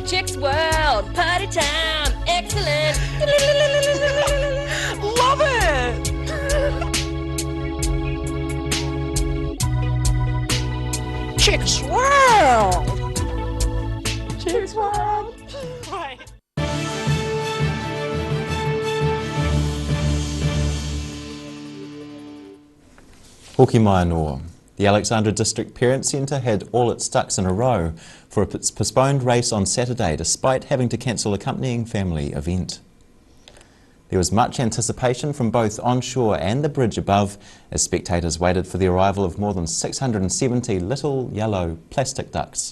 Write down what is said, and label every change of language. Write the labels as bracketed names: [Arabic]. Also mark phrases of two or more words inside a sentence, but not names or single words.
[English] Chicks World, party time, excellent. Love it! Chicks World! Chicks World! Right. [Māori] Hoki mai anō. [English] The Alexandra District Parent Centre had all its ducks in a row for its postponed race on Saturday, despite having to cancel accompanying family event. There was much anticipation from both onshore and the bridge above as spectators waited for the arrival of more than 670 little yellow plastic ducks.